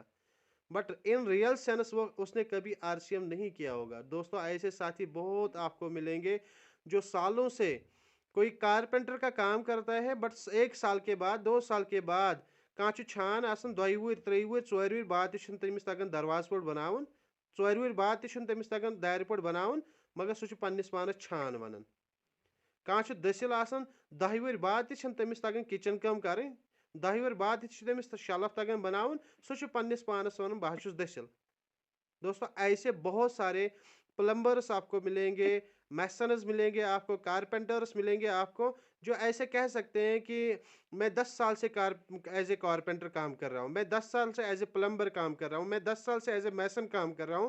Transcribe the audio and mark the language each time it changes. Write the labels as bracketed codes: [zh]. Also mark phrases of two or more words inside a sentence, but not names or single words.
[en] but in real sense [hi] वो उसने कभी आरसीएम नहीं किया होगा। दोस्तों, ऐसे साथी बहुत आपको मिलेंगे जो सालों से, कोई कारपेंटर का काम करता है, बट 1 साल के बाद, [ks] 2 साल के बाद कहाँ छान आसन, 2 वुर 3 वुर 4 वुर बाद तमिस तगन दरवाज पट बनावन, 4 वुर बाद तमिस तगन दार पट बनावन, मगर सह पन्निस पानस छान वनान। कहाँ दसिल आसन, 10 वुर बाद तमिस तगन किचन कम करें, 10 वुर बाद तमिस शेल्फ तगन बनावन, सह पन्निस पानस वन बह दसिल। [hi] दोस्तों, ऐसे बहुत सारे प्लम्बर्स आपको मिलेंगे, मैसनस मिलेंगे आपको, कारपेंटर्स मिलेंगे आपको, जो ऐसे कह सकते हैं कि मैं 10 साल से [en] as a carpenter [hi] काम कर रहा हूँ, मैं 10 साल से [en] as a plumber [hi] काम कर रहा हूँ, मैं 10 साल से [en] as a mason [hi] काम कर रहा हूँ।